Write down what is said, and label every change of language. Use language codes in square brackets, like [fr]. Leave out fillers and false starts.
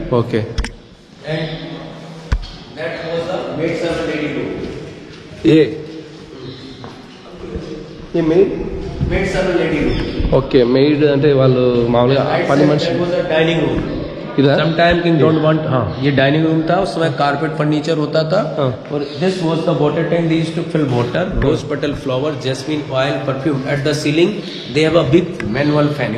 [en] Okay, And that was the maid servant lady room. Maid servant lady room. [te] Okay, maid అంటే వాళ్ళు మామూలుగా పని మనిషి. [en] That was a dining room. [hi] इधर [en] Sometime king don't want. [hi] हाँ, ये डाइनिंग रूम था, उसमें कारपेट फर्नीचर होता था. और [en] this was the water tank. They used to fill water, rose petal flower, jasmine oil, perfume. At the ceiling, they have a big manual fan.